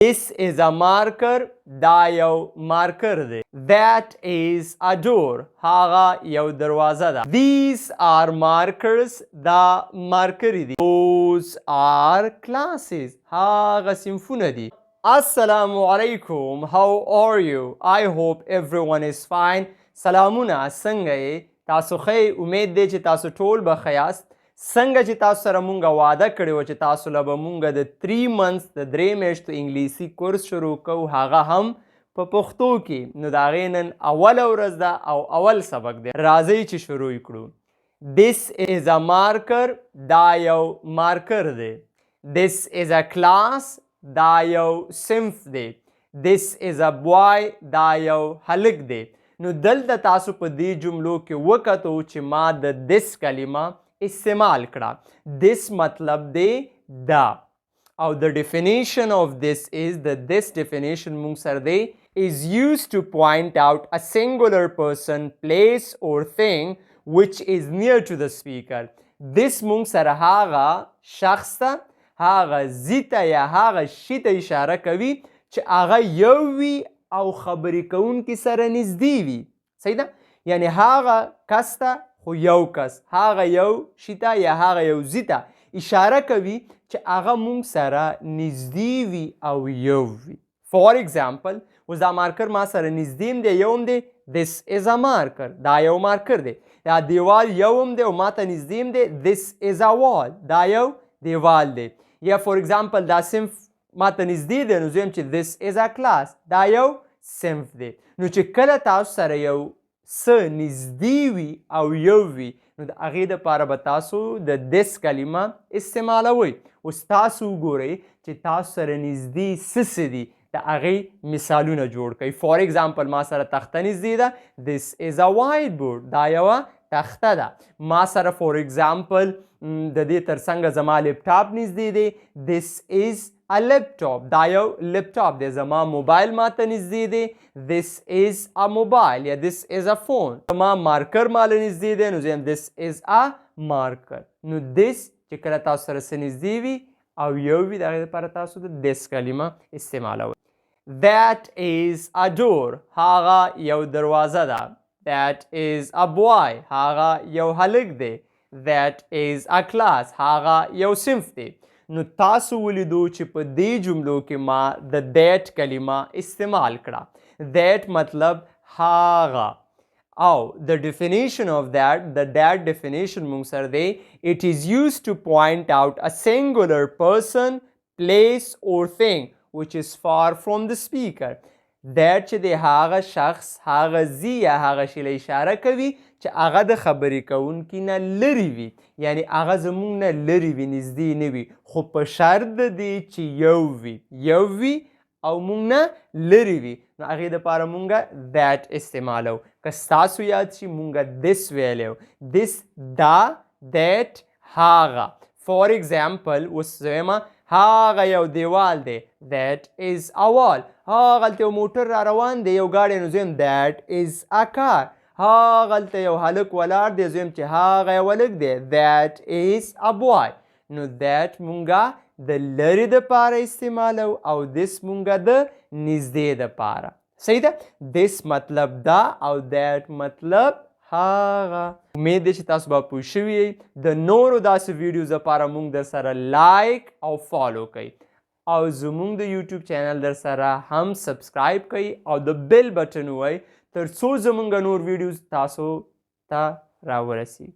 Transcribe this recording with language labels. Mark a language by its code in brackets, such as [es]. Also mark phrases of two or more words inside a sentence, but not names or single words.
[en] This is a marker. [ps] دا یو مارکر دی. [en] That is a door. [ps] هغه یو دروازه ده. [en] These are markers. [ps] دا مارکری دي. [en] Those are classes. [ps] هغه صنفونه دي. [ar] السلام عليكم. [en] How are you? I hope everyone is fine. [ps] سلامونه څنګه یې؟ تاسو ښه؟ امید دی چې تاسو ټول به ښه یاست. څنګه چې تاسو سره مونږ واده کړی وه چې تاسو له به مونږ د 3 months د 3 میاشتو انګلیسي کورس شروع کوو، هغه هم په پښتو کې. نو د هغې نن اوله ورځ ده او اول سبق دی. راځئ چې شروع کړو. [en] This is a marker. [ps] دا یو مارکر دی. [en] This is a class. [ps] دا یو صنف دی. [en] This is a boy. [ps] دا یو هلک دی. نو دلته تاسو په دې جملو کې وکتو چې ما د this کلمه استعمال کړه. this مطلب دی دا. [en] او the definition of this is that this definition [ps] مونږ سره دی [en] is used to point out a singular person, place or thing which is near to the speaker. [ps] this مونږ سره هغه شخص ته، هغه ځي ته یا هغه شي ته اشاره کوي چې هغه یو وي او خبرې کوونکي سره نږدې وي. صحیح ده؟ یعنی هغه کس ته خو یو کس، هغه یو شي ته یا هغه یو ځي ته اشاره کوي چې هغه مونږ سره نږدې وي او یو وي. [en] for example [ps] اوس دا مارکر ما سره نږدې هم دی، یو هم دی. [en] this is a marker. [ps] دا یو مارکر دی. دا دیوال یو هم دی او ما ته نږدې هم دی. [en] this is a wall. [ps] دا یو دیوال دی. یا فار ایگزامپل دا صنف ما ته نږدې دی، نو زه یم چې [en] this is a class. [ps] دا یو صنف دی. نو چې کله تاسو سره یو څه نږدې وي او یو وي، نو د هغې دپاره به تاسو د this کلمه استعمالوئ. اوس تاسو وګورئ چې تاسو سره نږدې څه دي، د هغې مثالونه جوړ کړئ. [en] for example [ps] ما سره تخته نږدې ده. [en] this is a whiteboard. [ps] دا یوه تخته ده. ما سره [en] for example [ps] د دې ترڅنګه زما لپټاپ نږدې دی. [en] this is a laptop. [ps] دا یو لپټاپ دی. زما موبایل ما ته نږدې دی. [en] this is a mobile یا this is a phone. [ps] زما مارکر ماله نږدې دی، نو زه یم [en] this is a marker. [ps] نو this چې کله تاسو سره څه نږدې وي او یو وي، د هغې دپاره تاسو د this کلمه استعمالوئ. [en] that is a door. [ps] هغه یو دروازه ده. [en] that is a boy. [ps] هغه یو هلک دی. [en] that is a class. [ps] هغه یو صنف دی. نو تاسو ولیدو چې په دې جملو کې ما د that کلمه استعمال کړه. that مطلب هغه. [en] او the definition of that, the that definition [ps] مونږ سره دی [en] it is used to point out a singular person, place or thing which is far from the speaker. [ps] that چې دی هغه شخص، هغه ځي یا هغه شي له اشاره کوي چې هغه د خبرې کوونکي نه لرې وي، یعنی هغه زموږ نه لرې وي، نږدې نه وي، خو په شرط د دې چې یو وي او موږ نه لرې وي. نو هغې دپاره مونږ that استعمالو. که ستاسو یاد شي مونږ this ویلی و. this دا that هغه. [en] for example [ps] اوس زه وایم هغه یو دیوال دی. [en] that is a wall. [ps] هغلته یو موټر را روان دی، یو گاډی، نو زه یم [en] that is a car. [ps] هغلته یو هلک ولاړ دی، زه یم چې هغه یو هلک دی. [en] that is a boy. [ps] نو that مونږه د لرې دپاره استعمالو او this مونږه د نږدې دپاره. صحیح ده؟ this مطلب دا او that مطلب هغه. امید دی چې تاسو به پوه شوي یئ. د نورو داسې ویډیوز دپاره مونږ در سره لایک او فالو کوئ او زمونږ د یوټیوب چینل در سره هم سبسکرایب کوئ او د [en] bell button [ps] ووهئ تر څو زمونږ نور ویډیوز تاسو ته راورسیږي.